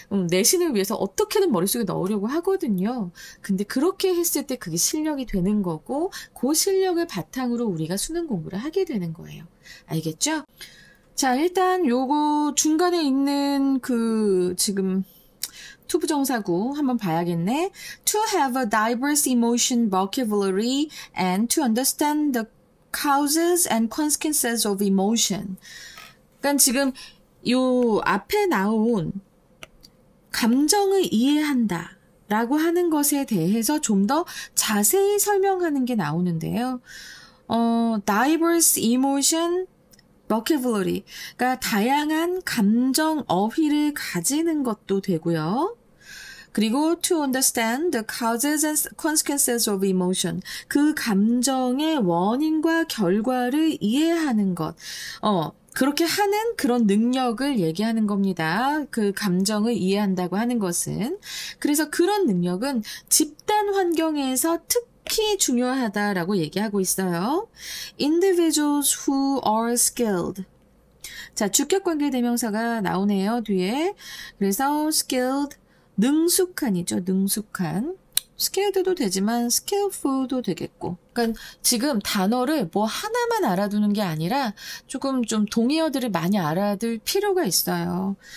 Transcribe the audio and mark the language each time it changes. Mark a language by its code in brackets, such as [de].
[ko] 내신을 위해서 어떻게든 머릿속에 넣으려고 하거든요. 근데 그렇게 했을 때 그게 실력이 되는 거고 그 실력을 바탕으로 우리가 수능 공부를 하게 되는 거예요. 알겠죠? 자, 일단 요거 중간에 있는 지금 투부정사구 한번 봐야겠네. [en] To have a diverse emotion vocabulary and to understand the causes and consequences of emotion. [ko] 그러니까 지금 요 앞에 나온 감정을 이해한다 라고 하는 것에 대해서 좀 더 자세히 설명하는 게 나오는데요. [en] diverse emotion vocabulary, [ko] 그러니까 다양한 감정 어휘를 가지는 것도 되고요. [en] 그리고 to understand the causes and consequences of emotion, [ko] 그 감정의 원인과 결과를 이해하는 것. 그렇게 하는 그런 능력을 얘기하는 겁니다. 그 감정을 이해한다고 하는 것은. 그래서 그런 능력은 집단 환경에서 특히 중요하다라고 얘기하고 있어요. [en] Individuals who are skilled. [ko] 자, 주격관계 대명사가 나오네요, 뒤에. 그래서 skilled, 능숙한이죠, 능숙한. skilled도 되지만 skillful도 되겠고. 그러니까 지금 단어를 뭐 하나만 알아두는 게 아니라 조금 좀 동의어들을 많이 알아둘 필요가 있어요.